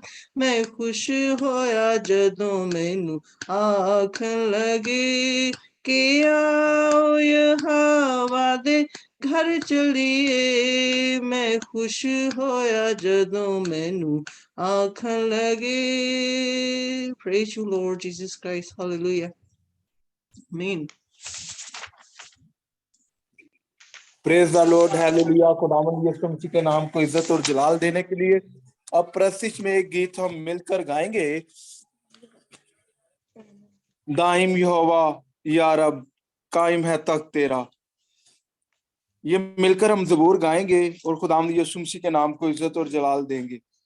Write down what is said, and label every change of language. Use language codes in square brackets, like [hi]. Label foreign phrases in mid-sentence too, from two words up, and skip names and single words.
[pa] ਮੈਂ ਖੁਸ਼ ਹੋਇਆ ਜਦੋਂ ਮੈਨੂੰ ਆਖਣ ਲੱਗੇ ਕਿ ਆਓ ਯਹੋਵਾ ਦੇ ਘਰ ਚੱਲੀਏ। ਮੈਂ ਖੁਸ਼ ਹੋਇਆ ਜਦੋਂ ਮੈਨੂੰ ਆਖਣ ਲੱਗੇ। [en] Praise you Lord Jesus Christ, hallelujah, amen. Praise the Lord, [hi] हालेलुया। खुदावंद यीशु मसीह के नाम को इज्जत और जलाल देने के लिए अब प्रस्तिश में एक गीत हम मिलकर गाएंगे। दाइम यहोवा या रब कायम है तख्त तेरा। ये मिलकर हम ज़बूर गाएंगे और खुदावंद यीशु मसीह के नाम को इज्जत और जलाल देंगे।